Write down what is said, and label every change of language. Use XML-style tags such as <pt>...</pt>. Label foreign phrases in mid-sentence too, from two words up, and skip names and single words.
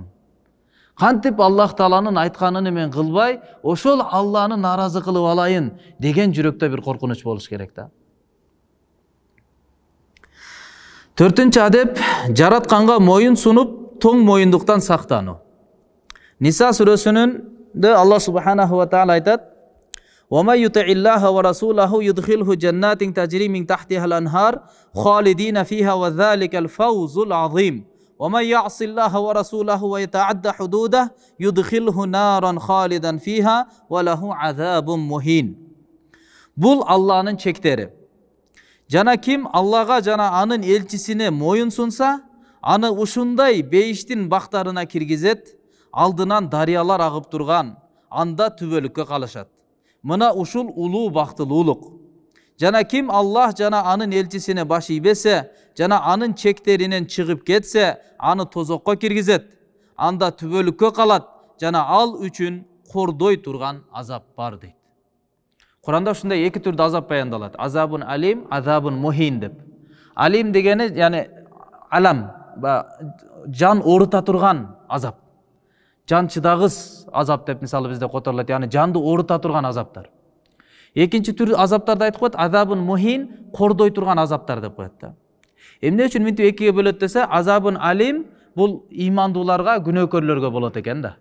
<ky>Кантип Аллах Тааланын айтканын мен кылбай, ошол Алланы наразы кылып алайын деген жүрөктө бир коркунуч болуш керек да. 4-нчү адеп жаратканга моюн сунуп, тоң моюндуктан сактануу. Ниса сүрөсүнүндө</ky> <ar>الله سبحانه وتعالى айтат: وَمَنْ يُطِعِ اللَّهَ وَرَسُولَهُ يُدْخِلْهُ جَنَّاتٍ تَجْرِي مِنْ تَحْتِهَا الْأَنْهَارُ خَالِدِينَ فِيهَا وَذَلِكَ الْفَوْزُ الْعَظِيمُ وَمَنْ يَعْصِ اللَّهَ وَرَسُولَهُ وَيَتَعَدَّ حُدُودَهُ يُدْخِلْهُ نَارًا خَالِدًا فِيهَا وَلَهُ عَذَابٌ مُهِينٌ.</ar> <ky>Бул Алланын чектери. Жана ким Аллага жана анын элчисине моюн сунса, аны ушундай бейиштин бактарына киргизет, алдынан дарыялар агып турган, анда түбөлүккө калышат. Мына ушул улуу бактылуулук. Жана ким Аллах жана анын элчисине баш ийбесе, жана анын чектеринен чыгып кетсе, аны тозокко киргизет. Анда түбөлүккө калат, жана ал үчүн кордой турган азап бар дейт. Куранда ушундай 2 түрдө азап баяндалат.</ky> <ar>عذاب أليم، عذاب مهين деп.</ar> <ky>Алим дегени, яни алам, жан оорута турган азап. Жан чыдагыс азап деп мисалы бизде которулат, яны жанды оорута турган азаптар. Экинчи түр азаптарды айтып коет,</ky> <ar>عذاب مهين,</ar> <ky>кордой турган азаптар деп коет да. Эмне үчүн мынтип экиге бөлөт десе,</ky> <ar>عذاب أليم</ar> <ky>бул имандууларга, күнөөкөрлөргө болот экен да.</ky>